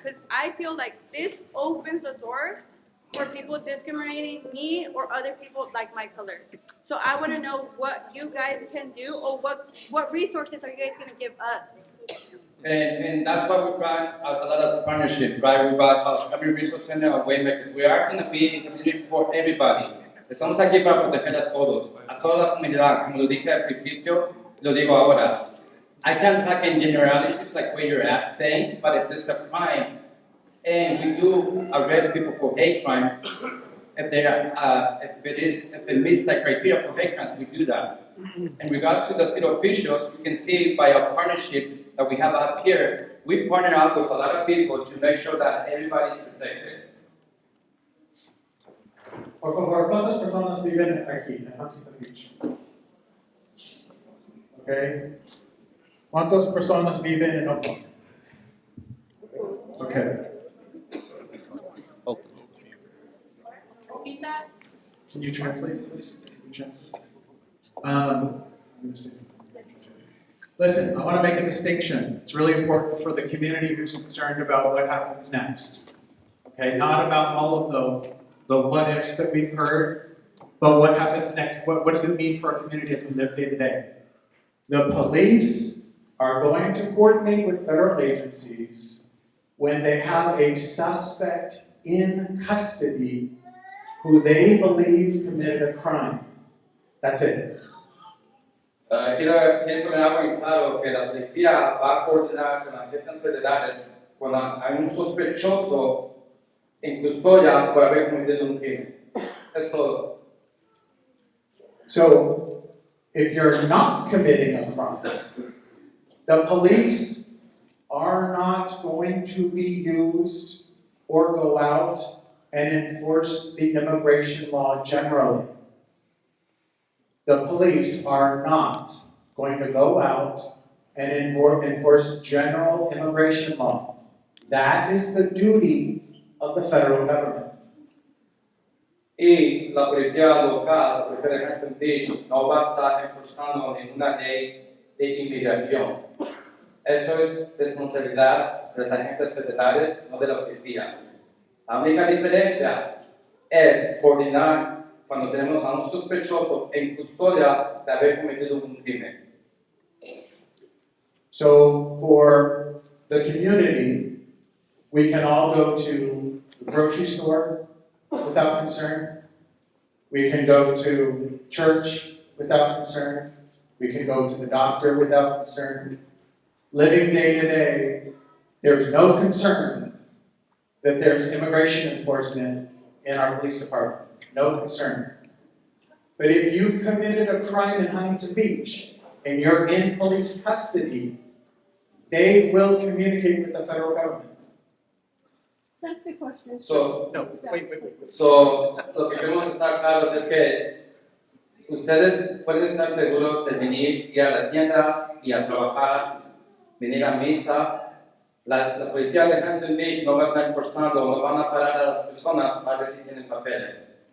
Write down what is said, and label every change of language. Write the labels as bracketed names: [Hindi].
[English] Because I feel like this opens the door for people discriminating me or other people like my color. So I want to know what you guys can do or what resources are you guys going to give us? And that's why we run a lot of partnerships, right? We got a Family Resource Center of Waymakers. We are going to be a community for everybody. [Spanish] Estamos aquí para proteger a todos, a toda la comunidad. Como lo dije al principio, lo digo ahora. [English] I can't talk in generalities like what you're saying, but if there's a crime and we do arrest people for hate crime, if it meets the criteria for hate crimes, we do that. In regards to the city officials, you can see by our partnership that we have up here, we partner up with a lot of people to make sure that everybody's protected. [Spanish] Por favor, ¿cuántas personas viven aquí en Huntington Beach? Okay. ¿Cuántas personas viven en Oakland? [English] Okay. Can you translate, please? Can you translate? I'm going to say something. Listen, I want to make a distinction. It's really important for the community who's concerned about what happens next. Okay, not about all of the what ifs that we've heard, but what happens next. What does it mean for our community as we live day to day? The police are going to coordinate with federal agencies when they have a suspect in custody who they believe committed a crime. That's it. [Spanish] Quiero poner algo en claro, que la policía va a coordinar con las agencias federales cuando hay un sospechoso en custodia por haber cometido un crimen. Es todo. [English] So, if you're not committing a crime, the police are not going to be used or go out and enforce the immigration law generally. The police are not going to go out and enforce general immigration law. That is the duty of the federal government. [Spanish] Y la policía local, la policía de Hampton Beach, no va a estar enforzando ninguna ley de inmigración. Eso es responsabilidad de las agencias federales, no de la policía. La única diferencia es coordinar cuando tenemos a un sospechoso en custodia de haber cometido un crimen. [English] So for the community, we can all go to the grocery store without concern. We can go to church without concern. We can go to the doctor without concern. Living day to day, there's no concern that there's immigration enforcement in our police department. No concern. But if you've committed a crime in Huntington Beach and you're in police custody, they will communicate with the federal government. That's the question. So, No, wait. [Spanish] So, lo que queremos estar claros es que ustedes pueden estar seguros de venir, ir a la tienda y a trabajar, venir a misa. La policía de Hampton Beach no va a estar enforzando, no van a parar a las personas para ver si tienen papeles.